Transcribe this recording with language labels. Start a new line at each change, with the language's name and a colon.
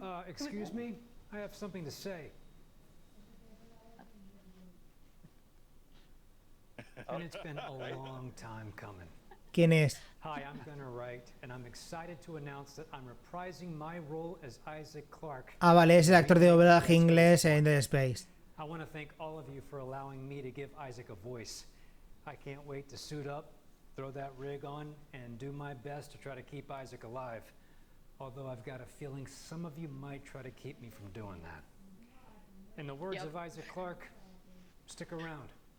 English: Excuse me, I have something to say. And it's been a long time coming.
Spanish: ¿Quién es?
English: Hi, I'm Gunnar Wright, and I'm excited to announce that I'm reprising my role as Isaac Clarke.
Spanish: Ah, vale, es el actor de doblaje inglés en Dead Space.
English: I want to thank all of you for allowing me to give Isaac a voice. I can't wait to suit up, throw that rig on, and do my best to try to keep Isaac alive. Although I've got a feeling some of you might try to keep me from doing that. In the words of Isaac Clarke, stick around.